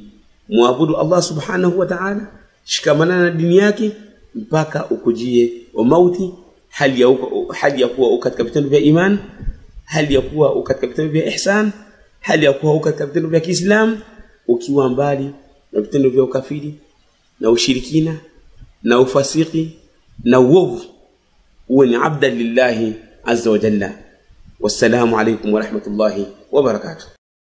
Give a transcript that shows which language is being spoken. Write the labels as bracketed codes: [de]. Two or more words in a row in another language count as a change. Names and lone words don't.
[sw] Muabudu Allah [ar] سبحانه وتعالى, [sw] shikamana na dini yake mpaka ukujie wa mauti, hali ya kuwa katika vitendo vya iman, hali ya kuwa katika vitendo vya ihsan, hali ya kuwa katika vitendo vya Kiislamu, ukiwa mbali na vitendo vya ukafiri na ushirikina na ufasiki na uovu. Uwe ni [ar] عبدا لله عز وجل. والسلام عليكم ورحمة الله وبركاته.